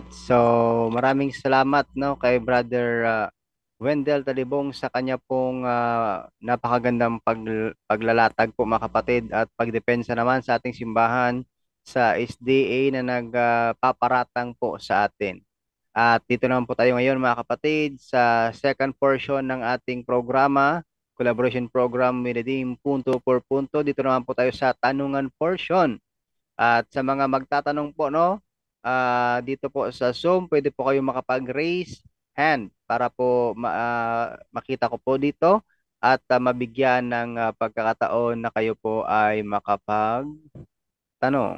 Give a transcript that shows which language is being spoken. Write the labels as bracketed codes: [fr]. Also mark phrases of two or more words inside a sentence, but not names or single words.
[tl] So, maraming salamat kay Brother Wendell Talibong sa kanya pong napakagandang paglalatag po, mga kapatid, at pagdepensa naman sa ating simbahan sa SDA na nagpaparatang po sa atin. At dito naman po tayo ngayon, mga kapatid, sa [en] second portion [tl] ng ating programa, [en] collaboration program with Redeem punto por punto. [tl] Dito naman po tayo sa tanungan portion. At sa mga magtatanong po, dito po sa Zoom, pwede po kayo makapag- [en] raise hand [tl] para po makita ko po dito at mabigyan ng pagkakataon na kayo po ay makapag-tanong.